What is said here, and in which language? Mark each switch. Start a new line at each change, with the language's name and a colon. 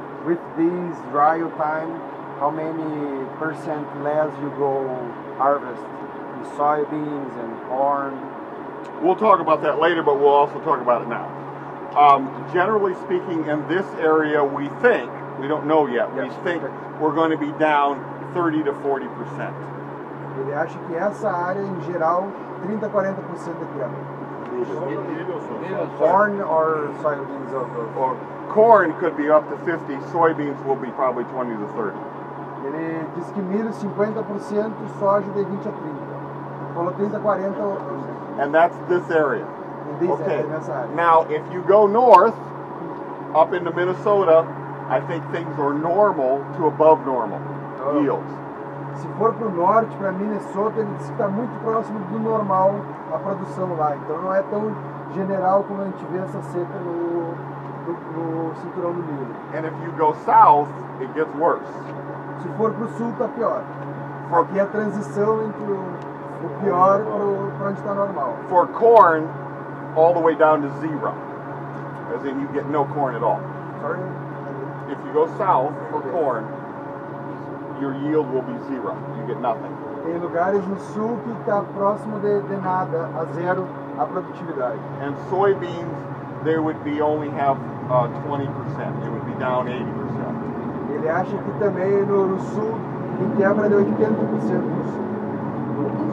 English: With this dry time, how many percent less you go harvest the soybeans and corn? We'll talk about that later, but we'll also talk about it now. Generally speaking, in this area, we think, we don't know yet, we think we're going to be down 30 to 40%.
Portuguese: Ele acha que essa área, em geral, 30 a 40% da quebra.
English: Corn or soybeans? Or corn could be up to 50, soybeans will be probably 20 to 30.
Portuguese: Ele diz que milho 50%, soja de 20 a 30. Falou 30 a 40%.
English: And that's this area. Okay. Now, if you go north, up into Minnesota, I think things are normal to above normal yields.
Portuguese: Se for para o norte, para Minnesota, ele diz que está muito próximo do normal a produção lá. Então não é tão general como a gente vê essa seca no cinturão do milho.
English: And if you go south, it gets worse.
Portuguese: Se for para o sul, está pior. Aqui é a transição entre o pior para onde está normal.
English: For corn, all the way down to zero, as in you get no corn at all. Sorry? If you go south for corn, your yield will be zero. You get nothing.
Portuguese: Tem lugares no sul que está próximo de nada, a zero a produtividade.
English: And soybeans, they would be only have 20%. It would be down 80%.
Portuguese: Ele acha que também no sul tem quebra de 80% no sul.